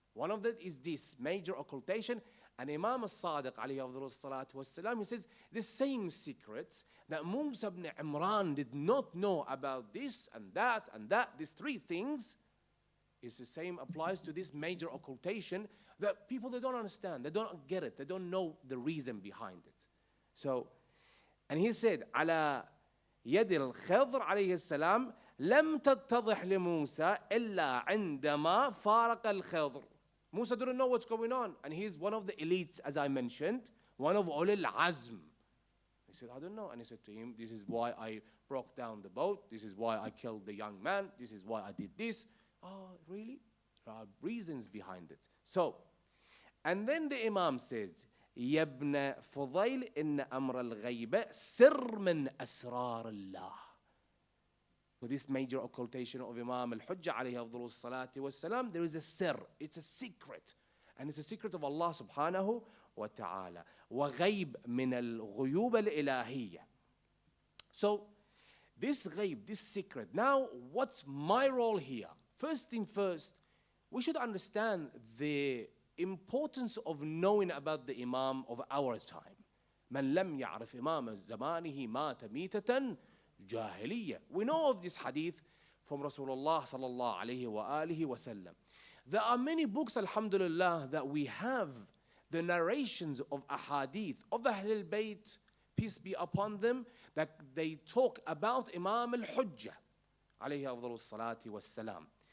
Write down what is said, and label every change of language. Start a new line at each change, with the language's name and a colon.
English: One of them is this major occultation. And Imam al-Sadiq alayhi salatu wassalam, he says the same secrets that Musa ibn Imran did not know about this and that, these three things, is the same applies to this major occultation that people, they don't understand, they don't get it, they don't know the reason behind it. So, and he said,
Arabic: على يد الخضر عليه السلام لم تتضح لموسى إلا عندما فارق الخضر.
English: Musa didn't know what's going on, and he's one of the elites, as I mentioned, one of ulul azm. He said, I don't know. And he said to him, this is why I broke down the boat, this is why I killed the young man, this is why I did this. Oh, really? There are reasons behind it. So, and then the Imam says,
Arabic: يا ابن فضيل إن أمر الغيبة سر من أسرار الله.
English: With this major occultation of Imam al-Hujjah alayhi afdalu salati wassalam, there is a sir, it's a secret. And it's a secret of Allah subhanahu wa ta'ala.
Arabic: وغيب من الغيوب الإلهية.
English: So, this ghaib, this secret. Now, what's my role here? First thing first, we should understand the importance of knowing about the Imam of our time.
Arabic: من لم يعرف إمام زمانه مات ميتة جاهلية.
English: We know of this hadith from Rasulullah sallallahu alayhi wa alihi wa sallam. There are many books, alhamdulillah, that we have the narrations of ahadith of the Ahlul Bayt, peace be upon them, that they talk about Imam al-Hujjah alayhi afdalu salati wassalam.